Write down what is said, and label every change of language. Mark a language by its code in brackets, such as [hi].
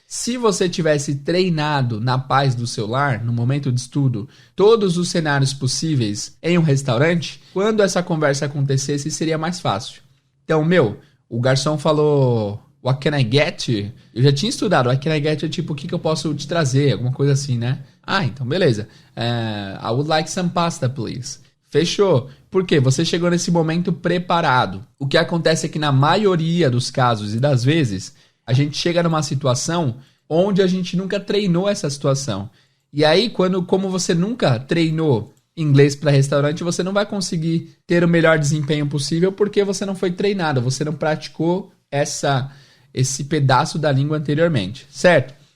[pt] Se você tivesse treinado na paz do seu lar, no momento de estudo, todos os cenários possíveis em um restaurante, quando essa conversa acontecesse, seria mais fácil. Então, o garçom falou, [en] what can I get you? [pt] Eu já tinha estudado, [en] what can I get you [pt] é tipo, o que eu posso te trazer? Alguma coisa assim, né? Então beleza. [en] I would like some pasta, please. [pt] Fechou. Por quê? Você chegou nesse momento preparado. O que acontece é que na maioria dos casos e das vezes, a gente chega numa situação onde a gente nunca treinou essa situação. E aí, como você nunca treinou inglês para restaurante, você não vai conseguir ter o melhor desempenho possível porque você não foi treinado, você não praticou esse pedaço da língua anteriormente, certo?